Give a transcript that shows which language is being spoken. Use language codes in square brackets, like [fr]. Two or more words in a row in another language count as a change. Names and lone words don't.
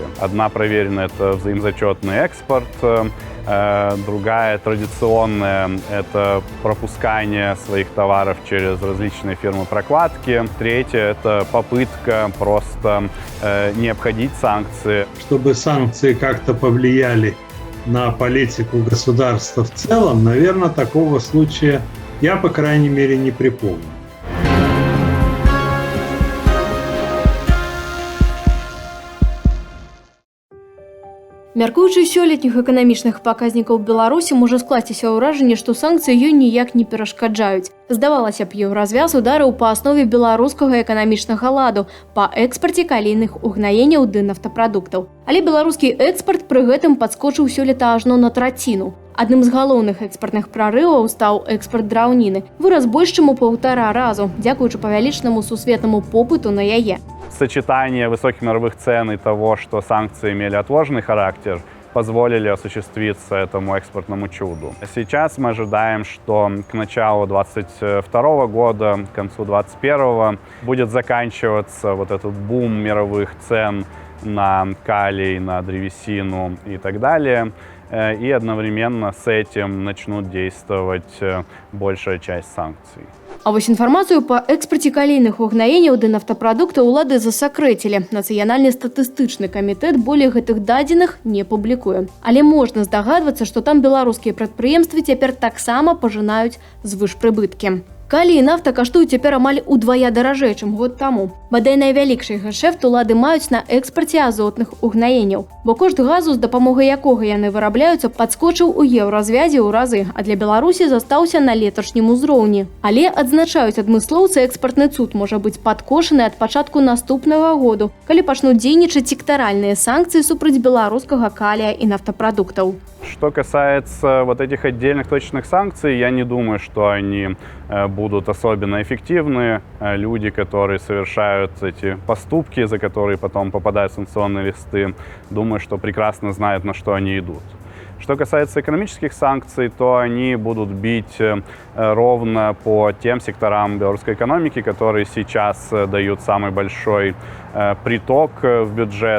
[ru] Одна проверенная – это взаимозачетный экспорт, другая традиционная – это пропускание своих товаров через различные фирмы прокладки. Третья – это попытка просто не обходить санкции. Чтобы санкции как-то повлияли на политику государства в целом, наверное, такого случая я, по крайней мере, не припомню. [be] Мяркуючы сёлетніх эканамічных паказнікаў Беларусі, можа скласціся ўражанне, што санкцыі ёй ніяк не перашкаджаюць. Здавалася б, еўразвяз ударыў па аснове беларускага эканамічнага ладу, па экспарце калійных угнаенняў ды нафтапрадуктаў. Але беларускі экспарт пры гэтым падскочыў сёлета ажно на траціну. Адным з галоўных экспартных прарываў стаў экспарт драўніны. Вырас больш чым у 1,5 разу, дзякуючы павялічнаму сусветнаму попыту на яе. [ru] Сочетание высоких мировых цен и того, что санкции имели отложенный характер, позволили осуществиться этому экспортному чуду. Сейчас мы ожидаем, что к началу 2022 года, к концу 2021 будет заканчиваться вот этот бум мировых цен на калий, на древесину и так далее. И одновременно с этим начнут действовать большая часть санкций. [be] А вось інфармацыю па экспарце калійных угнаенняў ды нафтапрадуктаў улады засакрэцілі. Нацыянальны статыстычны камітэт болей гэтых дадзеных не публікуе. Але можна здагадвацца, што там беларускія прадпрыемствы цяпер таксама пажынаюць звышпрыбыткі. Калій і нафта каштуюць цяпер амаль удвая даражэй, чым год таму. Бадай найвялікшы гешэфт улады маюць на экспарце азотных угнаенняў, бо кошт газу, з дапамогай якога яны вырабляюцца, падскочыў у еўразвязе ў разы, а для Беларусі застаўся на леташнім узроўні. Але адзначаюць адмыслоўцы, экспартны цуд можа быць падкошаны ад пачатку наступнага году, калі пачнуць дзейнічаць сектаральныя санкцыі супраць беларускага калія і нафтапрадуктаў. [ru] Что касается вот этих отдельных точных санкций, я не думаю, что они будут особенно эффективны. Люди, которые совершают эти поступки, за которые потом попадают в санкционные листы, думаю, что прекрасно знают, на что они идут. Что касается экономических санкций, то они будут бить ровно по тем секторам белорусской экономики, которые сейчас дают самый большой приток в бюджет.